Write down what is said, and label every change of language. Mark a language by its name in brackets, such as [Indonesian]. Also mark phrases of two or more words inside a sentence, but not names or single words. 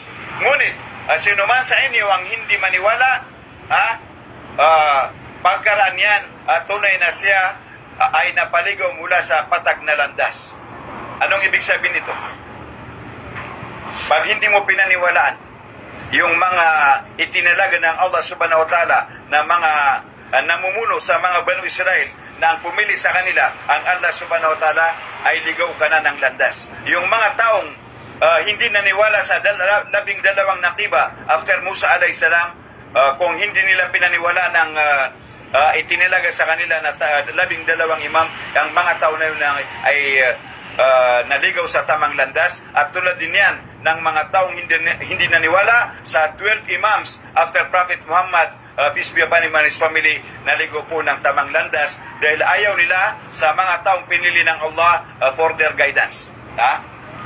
[Filipino] Ngunit, sino man sa inyo ang hindi maniwala, pagkaraan yan, tunay na siya ay napaligaw mula sa patag na landas. Anong ibig sabihin nito? Pag hindi mo pinaniwalaan yung mga itinalaga ng Allah [Arabic] سبحانه وتعالى [Filipino] na mga namumuno sa mga Banu Israel na ang pumili sa kanila, ang Allah [Arabic] سبحانه وتعالى [Filipino] ay ligaw ka na ng landas. Yung mga taong hindi naniwala sa 12 nakiba after Musa [Arabic] عليه السلام, [Filipino] kung hindi nila pinaniwala ng itinilaga sa kanila na 12 imam, ang mga tao na yun ay naligaw sa tamang landas. At tulad din yan ng mga taong hindi naniwala sa 12 [English] imams after Prophet Muhammad, peace be upon him and his family, [Filipino] naligo po ng tamang landas dahil ayaw nila sa mga taong pinili ng Allah [English] for their guidance.